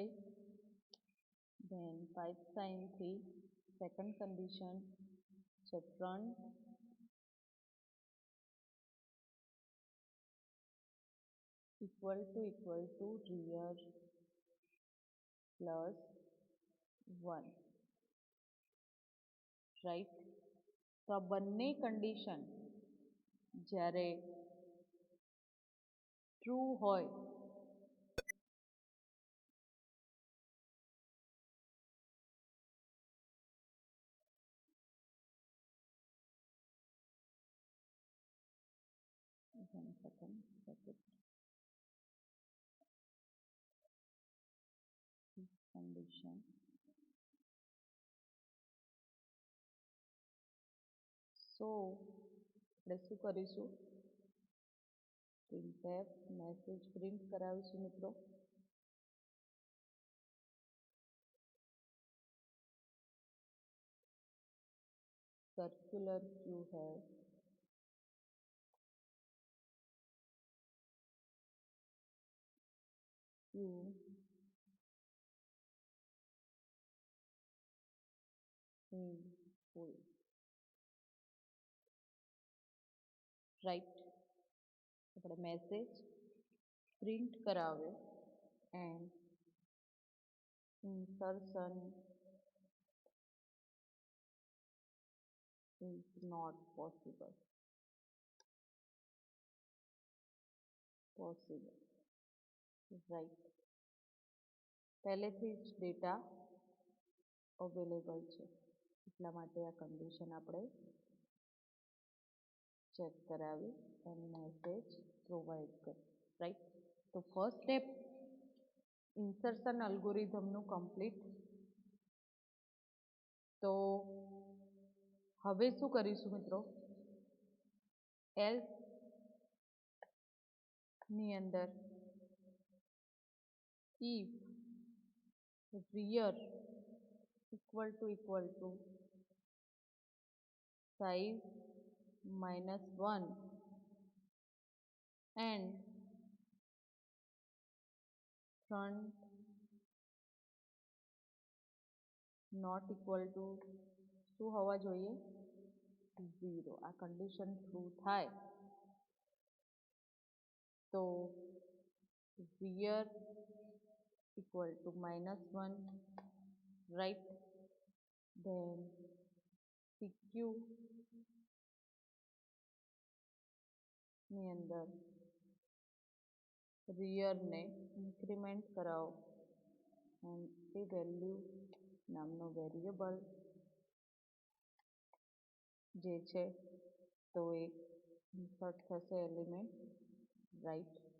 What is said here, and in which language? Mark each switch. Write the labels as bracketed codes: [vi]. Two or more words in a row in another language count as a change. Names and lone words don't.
[en] then pipe sign થી second condition છે front equal to rear plus 1, right. [gu] તો આ બંને condition જ્યારે [en] ટ્રુ હોય one second, [gu] condition so આપણે શું કરીશું [en] printf message print [gu] કરાવીશું મિત્રો. [en] circular queue has queue in full, right. આપણે message print કરાવે and insertion is not possible, right. [gu] પહેલેથી જ [en] data available [gu] છે એટલા માટે આ કન્ડિશન આપણે ચેક કરાવી અને [en] message provide [gu] કરી, રાઈટ. તો [en] first step insertion [gu] અલ્ગોરિધમનું કમ્પ્લીટ. તો હવે શું કરીશું મિત્રો, એલ્સ ની અંદર [en] if rear equal to size -1 and front not equal to [gu] શું હોવા જોઈએ? [en] 0. આ condition true [gu] થાય તો [en] rear equal to -1, right? [gu] Then PQ ની અંદર rear ને ઇન્ક્રીમેન્ટ કરાવો અને એ વેલ્યુ નામનો વેરિયેબલ જે છે તો એક ઇન્સર્ટ થશે એલિમેન્ટ, રાઈટ?